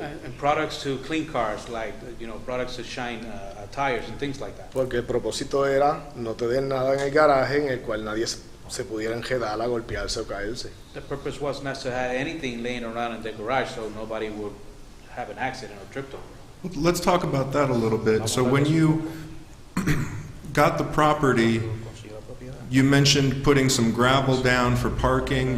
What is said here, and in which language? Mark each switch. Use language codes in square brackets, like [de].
[en] and products to clean cars, like products to shine tires and things like that. [es] Porque el propósito era no tener nada en el garaje en el cual nadie se pudiera enredar a golpearse o caerse. [en] The purpose was not to have anything laying around in the garage so nobody would have an accident or tripped over. Let's talk about that a little bit. So when you got the property, you mentioned putting some gravel down for parking.